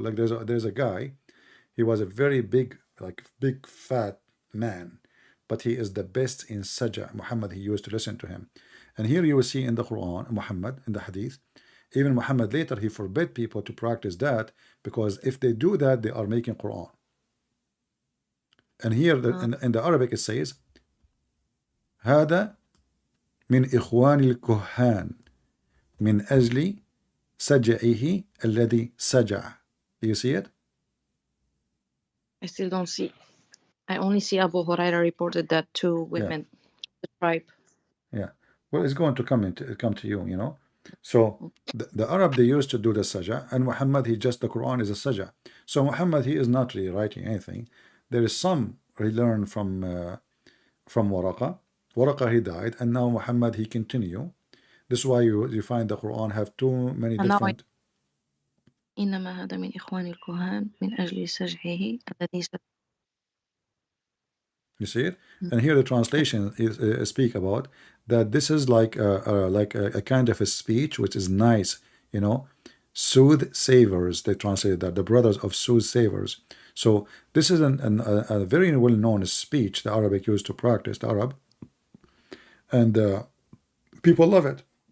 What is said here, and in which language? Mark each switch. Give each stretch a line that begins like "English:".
English: Like there's a guy, he was a very big, like big fat man, but he is the best in saja. Muhammad, he used to listen to him. And here you will see in the Quran, Muhammad, in the Hadith, even Muhammad later, he forbid people to practice that, because if they do that, they are making Quran.
Arabic: And here in the Arabic it says, هذا من إخوان الكهان من أجل سجعه الذي سجع.
English: Do you see it? I still don't see. I only see Abu Huraira reported that two women, the tribe. Yeah. Well, it's going to come to you, So the Arab, they used to do the saja, and Muhammad, the Quran is a saja. So Muhammad, he is not really writing anything. There is some he learned from Waraqa. Waraqa, he died, and now Muhammad, he continue. This is why you find the Quran have too many different.
Arabic: إنما هذا من إخوان الكهان من أجل سجعه الذي
English: You see it? And here the translation is speak about that this is like a kind of a speech which is nice, soothsayers. They translate that, the brothers of soothsayers. So this is a very well-known speech the Arabic used to practice, the Arab, and people love it.